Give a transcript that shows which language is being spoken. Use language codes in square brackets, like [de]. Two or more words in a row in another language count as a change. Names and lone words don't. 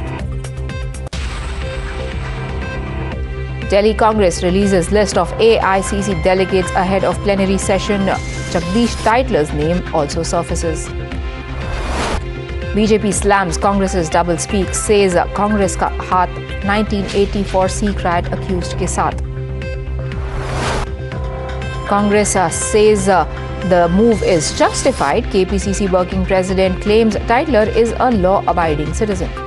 [en] Delhi Congress releases list of AICC delegates ahead of plenary session. Jagdish Titler's name also surfaces. BJP slams Congress's doublespeak, says Congress [hi] का हाथ [en] 1984 Sikh riot accused [hi] के साथ. [en] Congress says the move is justified. KPCC working president claims Titler is a law-abiding citizen.